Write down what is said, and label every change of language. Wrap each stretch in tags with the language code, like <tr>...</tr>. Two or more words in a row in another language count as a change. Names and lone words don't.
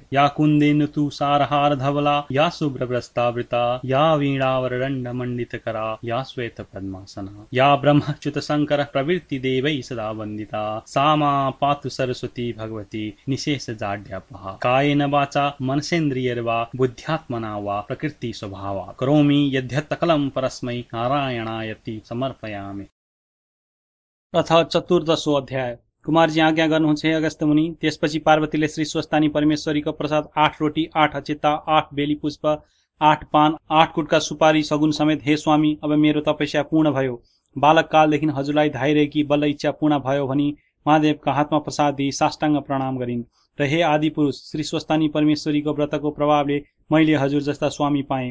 <sa>या कुन्देन्दु तुषारहार धवला या शुभ्रवस्त्रावृता या वीणावरदण्डमण्डितकरा या श्वेतपद्मासना या ब्रह्मच्युत शङ्कर प्रवृत्ति देवैः सदा वन्दिता सा मा पातु सरस्वती भगवती निशेष जाड्यापहा। कायेन वाचा मनसेन्द्रियैर्वा बुद्ध्यात्मना वा प्रकृति स्वभावा करोमि यद्यत् सकलं परस्मै नारायणायति समर्पयामि। अथ चतुर्दशो अध्याय।</sa> <ne>कुमारजी आज्ञा गर्नुहुन्छ हे अगस्त्य मुनि। त्यसपछि पार्वतीले श्री स्वस्तानी परमेश्वरीको प्रसाद 8 रोटी 8 अचिता 8 बेली पुष्प 8 पान 8 कुटका सुपारी सगुन समेत हे स्वामी अब मेरो तपस्या पूर्ण भयो। बालक कालदेखि हजुरलाई धाइरहेकी बल्ल इच्छा पूर्ण भयो भनी महादेवका हातमा प्रसाद दिई साष्टाङ्ग प्रणाम गरिन् र हे आदि पुरुष श्री स्वस्तानी परमेश्वरीको व्रतको प्रभावले मैले हजुर जस्ता स्वामी पाएँ।</ne>